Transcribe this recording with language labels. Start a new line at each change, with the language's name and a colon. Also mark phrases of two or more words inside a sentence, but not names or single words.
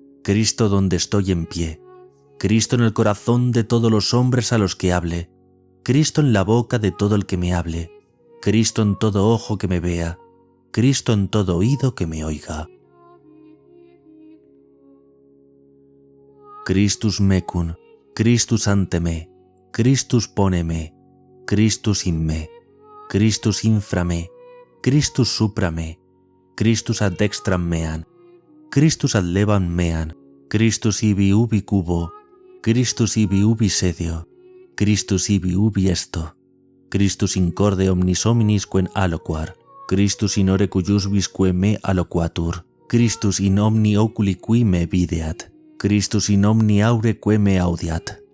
Spanish: Cristo donde estoy en pie, Cristo en el corazón de todos los hombres a los que hable, Cristo en la boca de todo el que me hable, Cristo en todo ojo que me vea, Cristo en todo oído que me oiga.
Latin: Christus mecum, Christus ante me, Christus pone me, Christus in me, Christus infra me, Christus supra me, Christus ad dextram meam, Christus ad levam meam, Christus ibi ubi cubo, Christus ibi ubi sedio, Christus ibi ubi esto, Christus in corde omnis hominis quem alloquar, Christus in ore cuiusvis quae me alloquatur, Christus in omni oculi qui me videat, Christus in omni aure quae me audiat.